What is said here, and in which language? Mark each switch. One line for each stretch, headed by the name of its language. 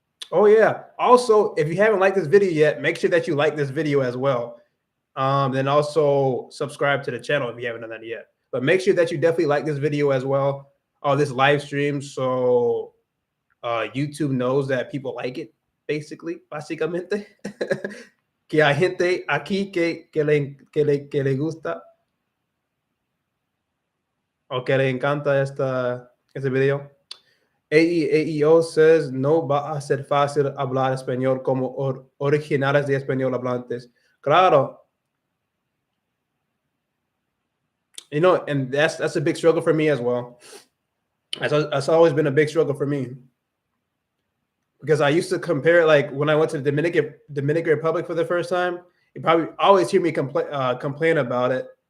English: Oh yeah. Also, if you haven't liked this video yet, make sure that you like this video as well. Then also subscribe to the channel if you haven't done that yet. But make sure that you definitely like this video as well. This live stream, so YouTube knows that people like it, basically, básicamente.
Spanish: Que hay gente aquí que le gusta. O que le encanta este video. AEO says, no va a ser fácil hablar español como originales de español hablantes. Claro.
English: And that's a big struggle for me as well. That's always been a big struggle for me. Because I used to compare, like when I went to the Dominican Republic for the first time, you probably always hear me complain about it.